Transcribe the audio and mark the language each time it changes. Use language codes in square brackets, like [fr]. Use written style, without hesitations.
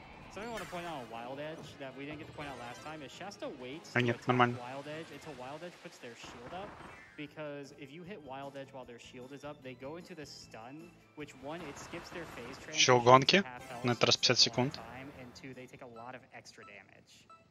[en] Something I want to point out on Wild Edge that we didn't get to point out last time is Shasta waits [ru] Нет, нормально. [en] Wild Edge until Wild Edge puts their shield up, because if you hit Wild Edge while their shield is up, they go into the stun, which one, it skips their phase transition. [ru] Еще гонки, на этот раз 50 секунд. [en] And two, they take a lot of extra damage.